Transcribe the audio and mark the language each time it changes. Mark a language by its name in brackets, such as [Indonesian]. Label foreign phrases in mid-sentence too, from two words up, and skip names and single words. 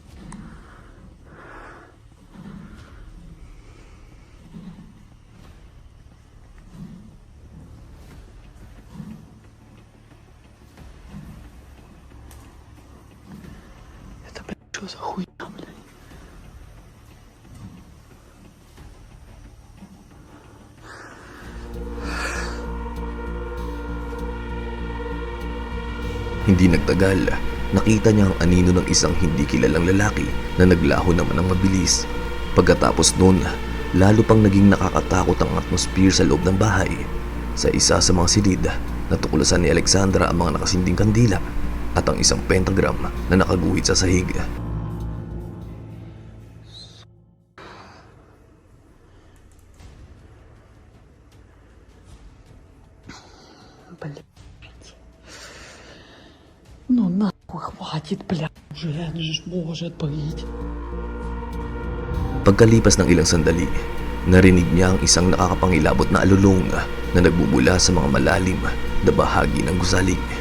[Russian] Это, блядь, что за хуйня, блядь? [Filipino] Hindi nagtagal, nakita niya ang anino ng isang hindi kilalang lalaki na naglaho naman ng mabilis. Pagkatapos nun, lalo pang naging nakakatakot ang atmosphere sa loob ng bahay. Sa isa sa mga silid, natuklasan ni Alexandra ang mga nakasinding kandila at ang isang pentagram na nakaguhit sa sahig. [Russian] Блядь. Ну нахуй хватит, блядь, уже, же ж может быть. [Filipino] Pagkalipas ng ilang sandali, narinig niya ang isang nakakapangilabot na alulong na nagbubula sa mga malalim na bahagi ng gusali.